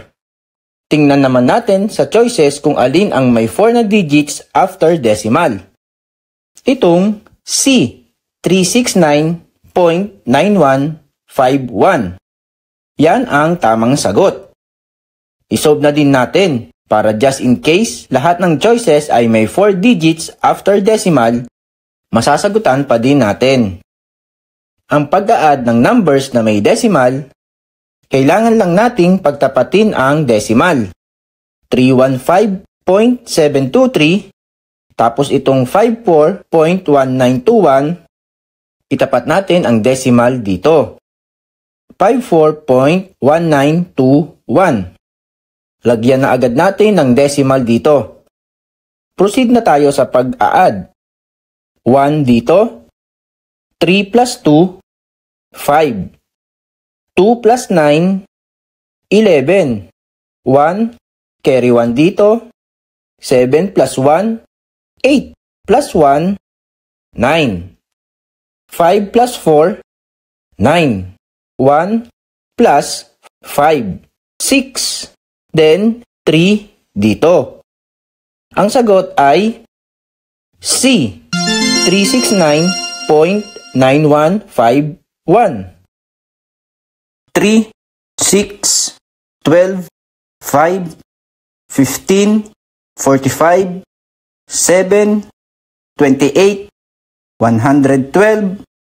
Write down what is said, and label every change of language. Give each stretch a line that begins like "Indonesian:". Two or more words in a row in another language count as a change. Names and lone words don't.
Filipino: Tingnan naman natin sa choices kung alin ang may 4 na digits
English: after decimal.
Filipino: Itong C, 369.9151. Yan ang tamang sagot. Isolve na din natin para
English: just in case
Filipino: lahat ng choices ay may 4 digits
English: after decimal,
Filipino: masasagutan pa din natin. Ang pag-a-add ng numbers na may decimal, kailangan lang nating pagtapatin ang decimal. 315.723, tapos itong 54.1921, itapat natin ang decimal dito. 54.1921. Lagyan na agad natin ng decimal dito. Proceed na tayo sa pag-a-add. 1 dito, 3 plus 2, 5. 2 plus 9, 11. 1, carry 1 dito. 7 plus 1, 8. Plus 1, 9. 5 plus 4, 9. 1 plus 5, 6. Then, 3 dito. Ang sagot ay C, 369.9151. 3, 6, 12, 5, 15, 45, 7, 28, 112,